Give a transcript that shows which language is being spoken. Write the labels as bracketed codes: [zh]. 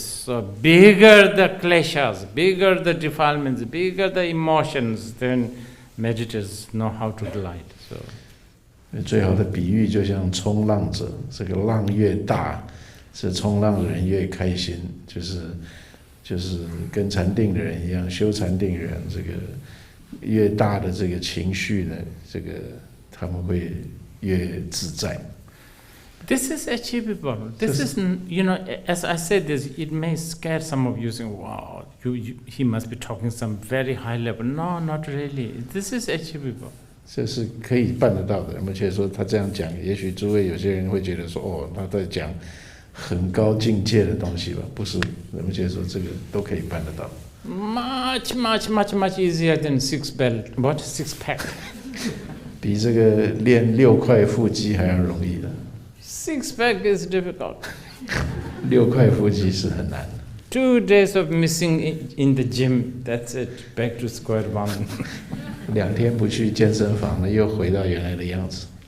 [en] So bigger the kleshas, bigger the defilements, bigger the emotions, then meditators know how to glide. So [zh] 最好的比喻就像冲浪者，这个浪越大，这冲浪的人越开心，就是跟禅定的人一样，修禅定的人，这个越大的这个情绪呢，这个他们会越自在。 [en] This is achievable. This is, as I said this, it may scare some of you saying, wow, he must be talking some very high level. No, not really. This is achievable. [zh] 这是可以办得到的，而且说他这样讲，也许诸位有些人会觉得说，哦，他在讲很高境界的东西吧？不是，而且说这个都可以办得到。 [en] Much, much, much, much easier than six pack. [zh] 比这个练6块腹肌还要容易的。 [en] Six pack is difficult. [zh] 6块腹肌是很难的。 [en] 2 days of missing in the gym, that's it, back to square one. [zh] 2天不去健身房呢，又回到原来的样子。